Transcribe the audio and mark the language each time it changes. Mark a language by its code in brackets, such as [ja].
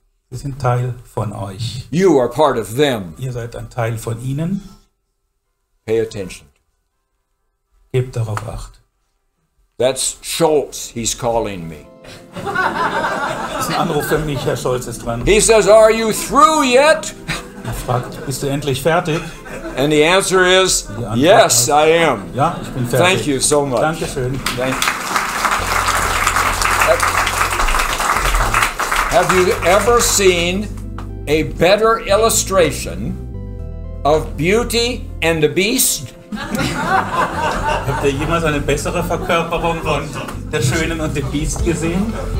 [de] Sie sind Teil von euch. [en] You are part of them. [de] Ihr seid ein Teil von ihnen. [en] Pay attention. [de] Gebt darauf Acht. [en] That's Schultz. He's calling me. [de] Das ist ein Anruf für mich, Herr Scholz ist dran. [en] He says, "Are you through yet?" [de] Er fragt, bist du endlich fertig? [en] And the answer is, [de] Die Antwort [en] yes, [de] lautet, [en] I am. [de] Ja, ich bin fertig. [en] Thank you so much. [de] Dankeschön. [en] Thank you. Have you ever seen a better illustration of Beauty and the Beast? [de] Habt ihr jemals eine bessere Verkörperung von der Schönen und dem Biest gesehen?